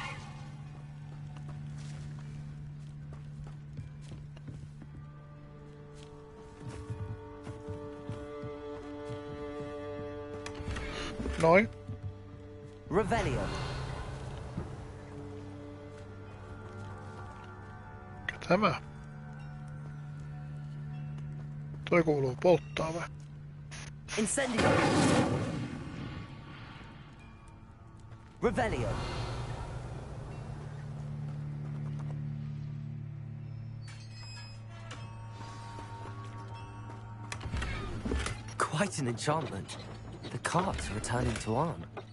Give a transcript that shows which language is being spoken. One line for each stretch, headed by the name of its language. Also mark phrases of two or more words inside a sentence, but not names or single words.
Finnish: Noin. Revelio. Mikä tämä? Toi kuuluu polttaa vai? Incendio. Revelio.
English: Quite an enchantment. The carts are returning to Arn.